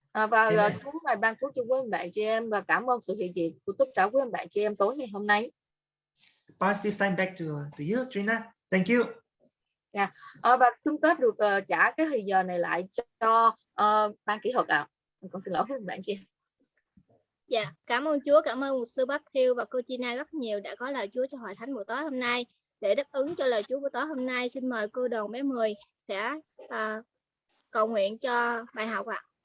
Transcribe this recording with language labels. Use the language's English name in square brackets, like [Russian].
[Vietnamese] Và Chúa Ngài ban phước cho quý bạn chị em, và cảm ơn sự hiện diện của tất cả quý bạn chị em tối ngày hôm nay. [English] Pass this time back to you, Trina. Thank you. [Vietnamese] Và xin phép được trả cái thời giờ này lại cho ban kỹ thuật ạ. Con xin lỗi với bạn chị. Dạ, cảm ơn Chúa, cảm ơn mục sư Matthew và cô Gina rất nhiều đã có lời Chúa cho hội thánh buổi tối hôm nay. Để đáp ứng cho lời Chúa buổi tối hôm nay, xin mời cô Đoàn bé 10 sẽ cầu nguyện cho bài học ạ.